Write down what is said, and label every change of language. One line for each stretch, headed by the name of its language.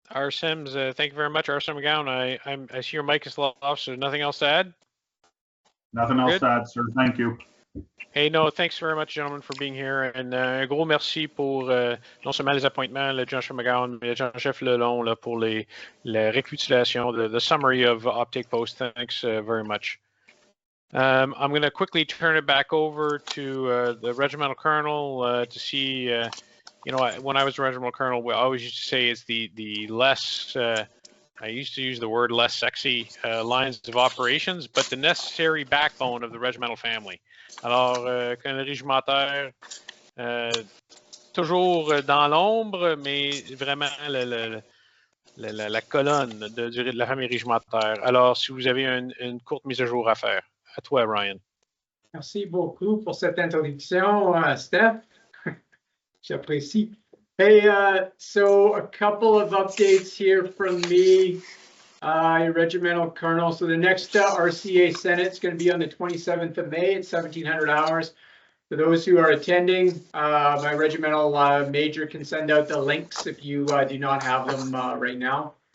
English: Sims, thank you very much. Arson McGowan, I see your mic is off, so nothing else to add? Nothing else to add, sir. Thank you. Hey, no, thanks very much, gentlemen, for being here.
French: And un gros merci pour non seulement les appointements, l'adjudant-chef McGowan, mais l'adjudant-chef Lelond là, pour la récapitulation,
English: the summary of Optic Post. Thanks very much. I'm going to quickly turn it back over to the regimental colonel to see, you know, when I was a regimental colonel, we always used to say it's the less, I used to use the word less sexy lines of operations, but the necessary backbone of the regimental family.
French: Alors, qu'un régimentaire, toujours dans l'ombre, mais vraiment la colonne de la famille régimentaire. Alors, si vous avez une courte mise à jour à faire. À toi, Ryan. Merci beaucoup pour cette introduction, Steph. J'apprécie.
English: Hey, so a couple of updates here from me, Regimental Colonel. So the next RCA Senate is going to be on the 27th of May at 1700 hours. For those who are attending, my regimental major can send out the links if you do not have them right now.